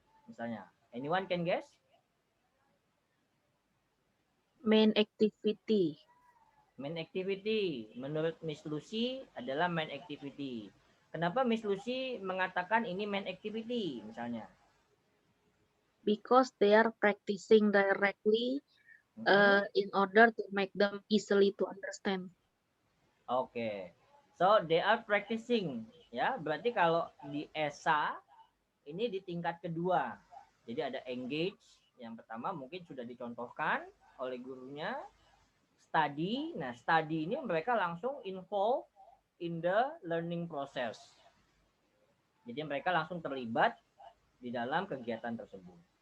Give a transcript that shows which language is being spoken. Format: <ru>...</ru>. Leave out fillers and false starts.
<id>Misalnya,</id> <en>anyone can guess? Main activity. Main activity,</en> <id>menurut</id> <en>Miss Lucy</en> <id>adalah</id> <en>main activity.</en> <id>Kenapa Miss Lucy mengatakan ini main activity misalnya?</id> <en>Because they are practicing directly in order to make them easily to understand. Oke. So they are practicing ya.</en> <id>Berarti kalau di ESA ini di tingkat kedua. Jadi ada engage yang pertama mungkin sudah dicontohkan oleh gurunya.</id> <en>Study. Nah, study</en> <id>ini mereka langsung</id> <en>involve in the learning process.</en> <id>Jadi mereka langsung terlibat di dalam kegiatan tersebut.</id>